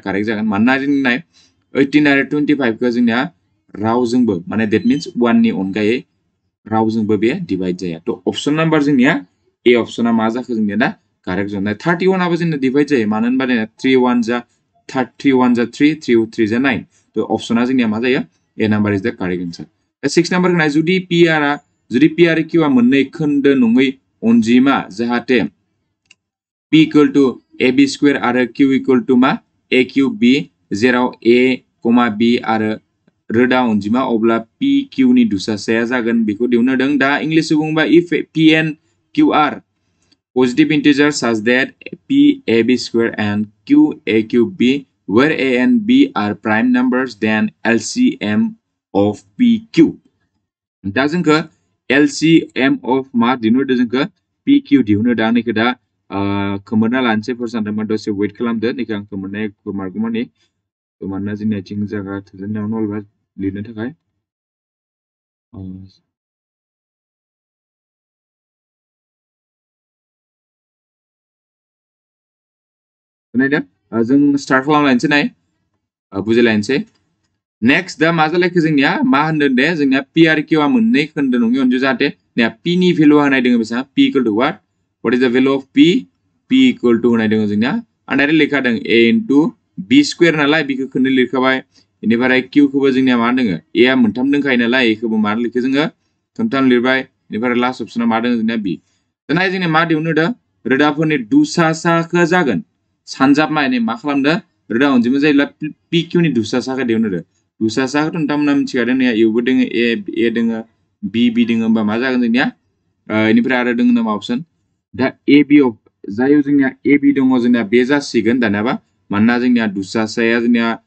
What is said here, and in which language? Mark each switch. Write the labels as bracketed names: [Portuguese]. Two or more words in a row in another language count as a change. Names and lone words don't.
[Bodo] कारेक्ट जागोन मानोना जोंना 18 आरो 25 खौ जोंनिया रावजोंबो माने [English] that means [Bodo] 1 नि अनगायै रावजोंबो बे डिवाइड जाया तो अपसन नाम्बार जोंनिया ए अपसना मा जाखो जोंनिया दा कारेक्ट जानाय 31 आबो जोंना डिवाइड जायो मानो होनबा 3 1 जा 3 1 जा 3 3 3 जा 9 तो अपसना जोंनिया मा जायो [English] A number is the correct answer [Bodo] 6 नाम्बार होनाय जुदि पी आरो क्यू आ मोननै खोन्दो नङै अनजिमा जाहाथे [English] p equal to ab square [Bodo] आरो [English] q equal to [Bodo] मा [English] a cube b [Bodo] जेराव a, b आरो रोदा अनजिमा अब्ला p q नि दुसासाया जागोन बेखौ दिहुननो होदों दा इंलिश बुंबा [English] if p and q are positive integers such that p ab square and q a cube b where a and b are prime numbers then LCM of p q [Bodo] दा जोंखो [English] LCM of [Bodo] मा दिहुननो होदों जोंखो p q दिहुननो दा नैखो दा खोमोरना लानोसै फर सानदोंमोन दसे वेट खालामदो नैखो आं खोमोरनाय खोमारगौमानि मानोना जोंनिया थिं जायगा थोजोबनायाव नलबा लिरनो थाखाय नायदो जों स्टार्ट खालामलायनोसै नाय बुजिलायनोसै नेक्स्ट दा मा जालायखो जोंनिया मा होनदों दे जोंनिया पी आरो क्यू आ मोननै खोन्दो नङि अनजिमा जाहाथे p नि भेलु होनाय दङ बेसेबां [English] p equal to what is the value of p equal to [Bodo] होनाय दङ जोंनिया आं डाइरेक्ट लिरखादों [English] a into b square [Bodo] नालाय बिखौ खोननै लिरखाबाय बेनिफ्राय q खौबो जोंनिया मा दङ a आ मोनथाम दंखायो नालाय a खौबो मा लिरखो जोङो खोनथाम लिरबाय बेनिफ्राय [English] last option [Bodo] मा दङ जोंनिया b दाना जोंनिया मा दिहुननो होदों रोदाफोरनि दुसासाखौ जागोन सानजाबनाय मा खालामदो रोदा अनजिमा जायोब्ला p q नि दुसासाखौ दिहुननो होदों दुसासाखौथ' नोंथांमोना मिथिखादों ने इउबो दोङो a दोङो b दोङो होमबा मा जागोन जोंनिया बेनिफ्राय आरो दोङो नामा अपसन दा a b जायो जोंनिया a b दङ जोंनिया बे जासिगोन दानियाबा मानोना जोंनिया दुसासाया जोंनिया